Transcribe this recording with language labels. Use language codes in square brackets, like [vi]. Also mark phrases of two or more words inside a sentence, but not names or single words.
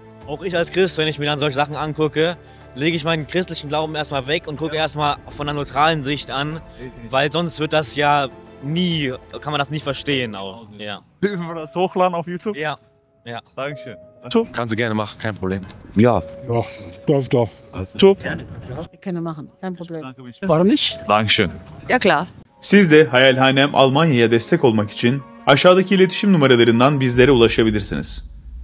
[de] Auch ich als Christ, wenn ich mir dann solche Sachen angucke, lege ich meinen christlichen Glauben erstmal weg und gucke erstmal von einer neutralen Sicht an, weil sonst wird das ja nie, kann man das nie verstehen auch. Ja. Dürfen wir das hochladen auf YouTube? Ja. Ja. Dankeschön. Kannst du gerne machen, kein Problem. Ja. Ja, läuft doch. Top. Wir können machen, kein Problem. Warum nicht? Dankeschön. Ja klar. [tr] Siz de Hayalhanem Almanya'ya destek olmak için aşağıdaki iletişim numaralarından bizlere ulaşabilirsiniz.